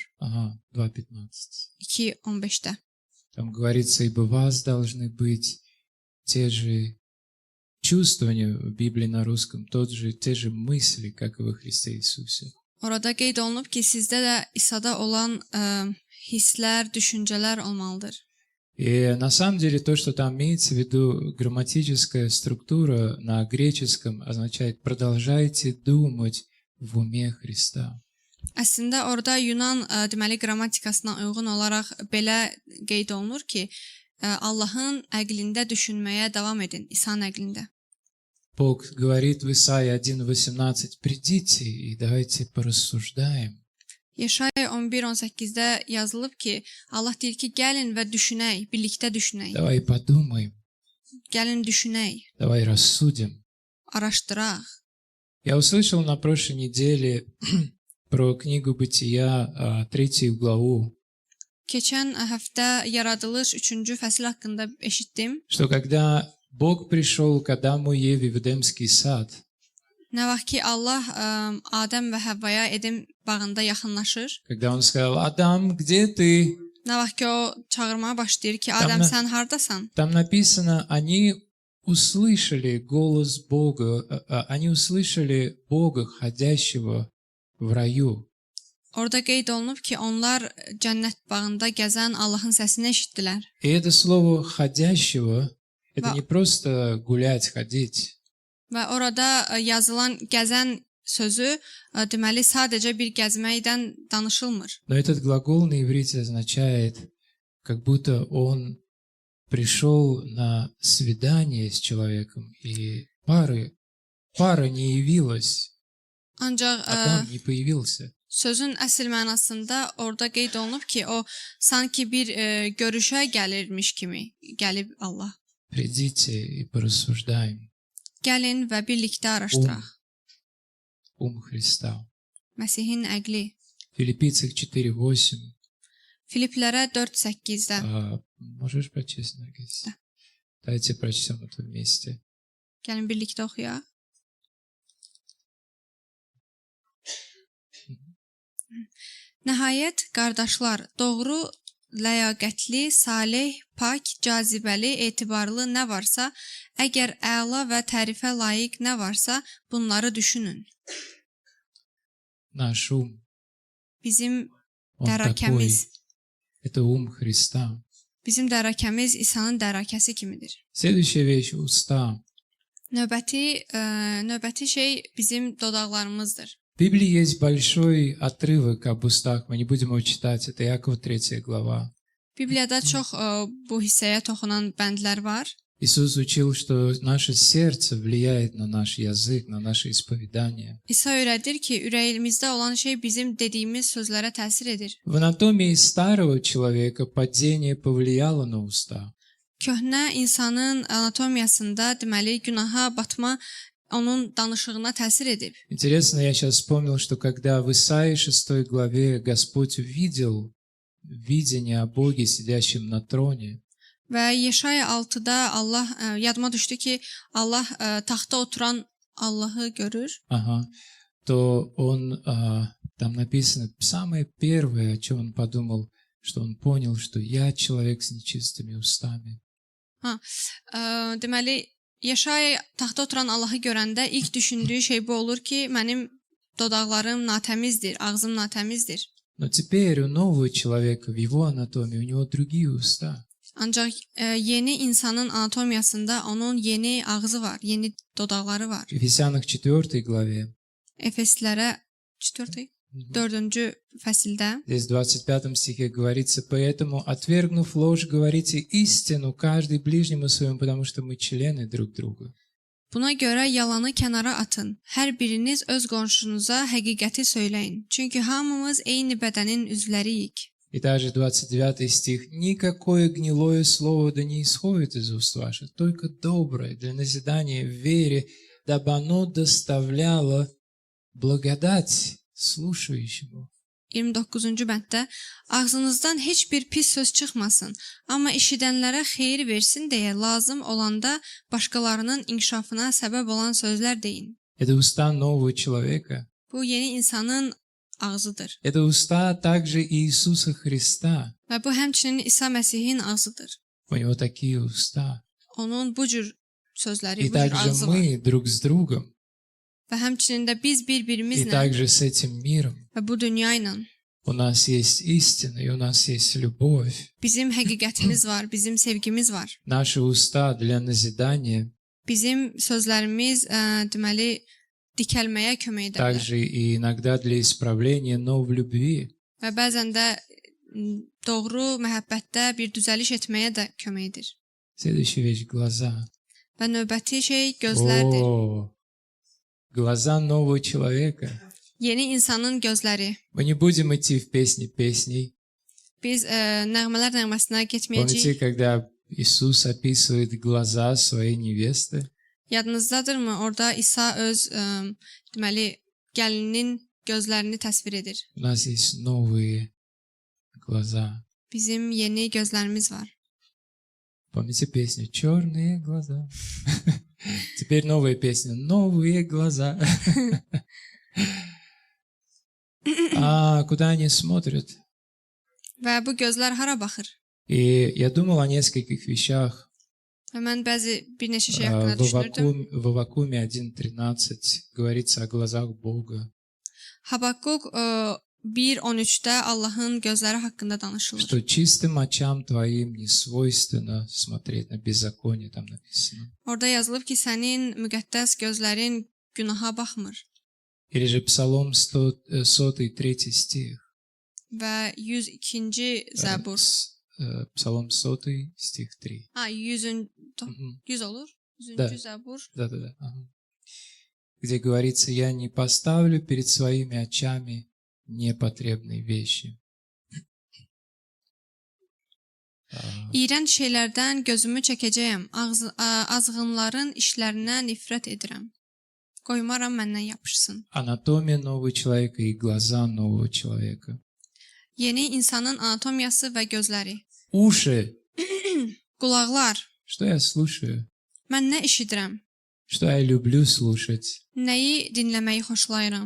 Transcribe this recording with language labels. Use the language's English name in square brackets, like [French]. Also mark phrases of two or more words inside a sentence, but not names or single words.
[Russian] Ага, 2:15. [Azerbaijani] 2:15-də. [Russian] Там говорится, ибо у вас должны быть те же чувствования, в Библии на русском, те же мысли, как и во Христе Иисусе. [Azerbaijani] Orada qeyd olunub ki, sizdə də İsa'da olan hisslər, düşüncələr olmalıdır. [Russian] И на самом деле то, что там имеется в виду, грамматическая структура на греческом означает «продолжайте думать в уме Христа». [Azerbaijani] Əslində orada Yunan deməli qrammatikasına uyğun olaraq belə qeyd olunur ki, Allahın əqlində düşünməyə davam edin, İsa'nın əqlində. [Russian] Бог говорит в Исаии 1:18, «Придите и давайте порассуждаем». [Azerbaijani] Yeşaya 11:18-də yazılıb ki, Allah deyir ki, gəlin və düşünək, birlikdə düşünək. [Russian] Давай подумаем, [Azerbaijani] Gəlin düşünək, [Russian] давай рассудим. [Azerbaijani] araşdıraq. [Russian] Я услышал на прошлой неделе про книгу Бытия, 3 главу, [Azerbaijani] Keçən həftə Yaradılış 3-cü fəsil haqqında eşitdim. [Russian] что когда Бог пришел к Адаму и Еве в Эдемский сад, [Azerbaijani] Nə vaxt ki Allah Adəm və Həvvaya Edem bağında yaxınlaşır. [Russian] когда Он сказал, «Адам, где ты?» [Azerbaijani] Nə vaxt ki o çağırmağa başlayır ki, Adəm sən hardasan? [Russian] Там написано, они услышали голос Бога, они услышали Бога, ходящего в раю. [Azerbaijani] Orada qeyd olunub ki, onlar cənnət bağında gəzən Allahın səsini eşitdilər. [Russian] И это слово «ходящего» — это не просто гулять, ходить. [Azerbaijani] Və orada yazılan gəzən sözü deməli sadəcə bir gəzməkdən danışılmır. [Russian] Но этот глагол на иврите означает, как будто он пришел на свидание с человеком, и пара не явилась, [Azerbaijani] Ancaq [Russian] Адам не появился. [Azerbaijani] sözün əsl mənasında orada qeyd olunub ki, o sanki bir görüşə gəlirmiş kimi gəlib Allah. [Russian] Придите и порассуждаем. [Azerbaijani] Gəlin və birlikdə araşdıraq. [Russian] Ум Христа. [Azerbaijani] Məsihin əqli. [Russian] Филиппийцах 4:8. [Azerbaijani] Filiplərə 4:8-də. [Russian] Можешь прочесть, Наргиз? Да. Давайте прочтем это вместе. [Azerbaijani] Gəlin birlikdə oxuyaq. Nəhayət, qardaşlar, doğru, ləyaqətli, salih, pak, cazibəli, etibarlı nə varsa, əgər əla və tərifə layiq nə varsa, bunları düşünün. [Russian] Наш ум, [Azerbaijani] Bizim [Russian] он такой. [Azerbaijani] dərrakəmiz, [Russian] Это ум Христа. [Azerbaijani] bizim dərrakəmiz İsa'nın dərrakəsi kimidir. [Russian] Следующая вещь — уста. [Azerbaijani] Növbəti şey bizim dodaqlarımızdır. [Russian] В Библии есть большой отрывок об устах. Мы не будем его читать. Это Иакова 3 глава. [Azerbaijani] Bibliyada çox bu hissəyə toxunan bəndlər var. [Russian] Иисус учил, что наше сердце влияет на наш язык, на наше исповедание. [Azerbaijani] İsa öyrədir ki, ürəyimizdə olan şey bizim dediyimiz sözlərə təsir edir. [Russian] В анатомии старого человека падение повлияло на уста. [Azerbaijani] Köhnə insanın anatomiyasında deməli günaha batma onun danışığına təsir edib. [Russian] Интересно, я сейчас вспомнил, что когда в Исаии 6 главе Господь увидел видение о Боге, сидящем на троне, [Azerbaijani] Və Yeşaya 6-da Allah yadıma düşdü ki, Allah taxta oturan Allahı görür. [Russian] То он, там написано, самое первое, о чем он подумал, что он понял, что я человек с нечистыми устами. [Azerbaijani] Deməli, Yeşaya taxta oturan Allahı görəndə ilk düşündüyü şey bu olur ki, mənim dodaqlarım natəmizdir, ağzım natəmizdir. [Russian] Но теперь у нового человека, в его анатомии, у него другие уста. [Azerbaijani] Ancaq yeni insanın anatomiyasında onun yeni ağzı var, yeni dodaqları var. [Russian] В Ефесянах 4 главе, [Azerbaijani] Efeslilərə 4-cü fəsildə [Russian] здесь в 25 стихе говорится: «Поэтому, отвергнув ложь, говорите истину, каждый ближнему своему, потому что мы члены друг друга». [Azerbaijani] Buna görə yalanı kənara atın. Hər biriniz öz qonşunuza həqiqəti söyləyin. Çünki hamımız eyni bədənin üzvləriyik. [Russian] И также 29 стих: «Никакое гнилое слово да не исходит из уст ваших, только доброе для назидания в вере, дабы оно доставляло благодать слушающему». [Azerbaijani] 29-cu bənddə ağzınızdan heç bir pis söz çıxmasın, amma eşidənlərə xeyir versin deyə lazım olanda başqalarının inkişafına səbəb olan sözlər deyin. [Russian] Это уста нового человека. [Azerbaijani] Bu yeni insanın ağzıdır [Russian] Это уста также Иисуса Христа. [Azerbaijani] və bu həmçinin İsa Məsihin ağzıdır. [Russian] У него такие уста. [Azerbaijani] Onun bu cür sözləri, [Russian] И [Azerbaijani] bu cür [Russian] также [Azerbaijani] ağzı var. [Russian] мы друг с другом. [Azerbaijani] Və həmçinin də biz [Russian] И [Azerbaijani] bir-birimizlə [Russian] также с этим миром. [Azerbaijani] və bu dünya ilə [Russian] У нас есть истина, и у нас есть любовь. [Azerbaijani] bizim həqiqətimiz var, bizim sevgimiz var. [Russian] Наши уста для назидания, [Azerbaijani] Bizim sözlərimiz deməli dikəlməyə kömək edə bilər. [Russian] также и иногда для исправления, но в любви. [Azerbaijani] Və bəzən də doğru məhəbbətdə bir düzəliş etməyə də kömək edir. [Russian] Следующая вещь — глаза. [Azerbaijani] Və növbəti şey gözlərdir. [Russian] О, глаза нового человека. [Azerbaijani] Yeni insanın gözləri. [Russian] Мы не будем идти в песни песней. [Azerbaijani] Biz nəğmələr nəğməsinə [Russian] Помните, [Azerbaijani] getməyəcəyik. [Russian] когда Иисус описывает глаза своей невесты? [Azerbaijani] Yadınızdadırmı? Orada İsa öz deməli gəlininin gözlərini təsvir edir. [Russian] У нас есть новые глаза. [Azerbaijani] Bizim yeni gözlərimiz var. [Russian] Помните песню «Черные глаза»? Теперь новая песня «Новые глаза». А куда они смотрят? [Azerbaijani] Və bu gözlər hara baxır? [Russian] И я думал о нескольких вещах. [Azerbaijani] Və mən bir neçə şey haqqında düşünürdüm. [Russian] В Аввакуме 1.13 говорится о глазах Бога, [Azerbaijani] Habakkuk 1:13-də Allahın gözləri haqqında danışılır. [Russian] что чистым очам твоим не свойственно смотреть на беззаконие, там написано. [Azerbaijani] Orada yazılıb ki, sənin müqəddəs gözlərin günaha baxmır. [Russian] Или же Псалом 103 стих. [Azerbaijani] Və 102-ci Zəbur. [Russian] Псалом 100 стих 3. [Azerbaijani] 100 olur. 100-cü [Russian] Да. [Azerbaijani] Zəbur. [Russian] Да. Ага. Где говорится: «Я не поставлю перед своими очами непотребные вещи». [Azerbaijani] İyrənc şeylərdən gözümü çəkəcəyəm. Azğınların işlərinə nifrət edirəm. Qoymaram məndən yapışsın. [Russian] Анатомия нового человека и глаза нового человека. [Azerbaijani] Yeni insanın anatomiyası və gözləri. [Russian] Уши. [Azerbaijani] Qulaqlar. [Russian] Что я слушаю? [Azerbaijani] Mən nə eşidirəm? [Russian] Что я люблю слушать? [Azerbaijani] Nəyi dinləməyi xoşlayıram?